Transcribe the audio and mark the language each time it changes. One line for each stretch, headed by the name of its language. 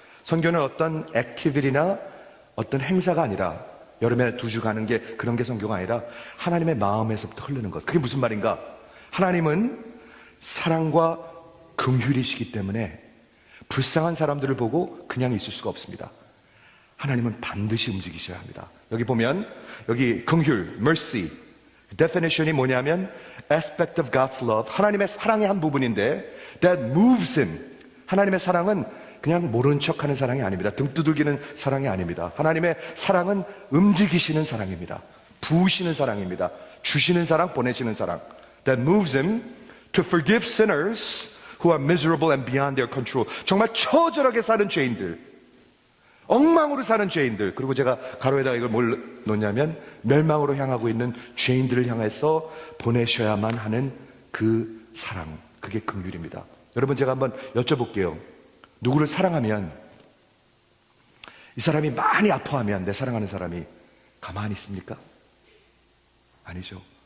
Korean: 선교는 어떤 액티비티나 어떤 행사가 아니라, 여름에 2주 가는 게 그런 게 선교가 아니라 하나님의 마음에서부터 흐르는 것. 그게 무슨 말인가? 하나님은 사랑과 긍휼이시기 때문에 불쌍한 사람들을 보고 그냥 있을 수가 없습니다. 하나님은 반드시 움직이셔야 합니다. 여기 보면, 여기 긍휼, mercy,
English: definition이
Korean: 뭐냐면
English: aspect of God's love,
Korean: 하나님의 사랑의 한 부분인데
English: that moves him.
Korean: 하나님의 사랑은 그냥 모른 척하는 사랑이 아닙니다. 등 두들기는 사랑이 아닙니다. 하나님의 사랑은 움직이시는 사랑입니다. 부으시는 사랑입니다. 주시는 사랑, 보내시는 사랑.
English: That moves him to forgive sinners who are miserable and beyond their control.
Korean: 정말 처절하게 사는 죄인들, 엉망으로 사는 죄인들, 그리고 제가 가로에다가 이걸 뭘 놓냐면 멸망으로 향하고 있는 죄인들을 향해서 보내셔야만 하는 그 사랑, 그게 긍휼입니다. 여러분, 제가 한번 여쭤볼게요. 누구를 사랑하면, 이 사람이 많이 아파하면 내 사랑하는 사람이 가만히 있습니까? 아니죠.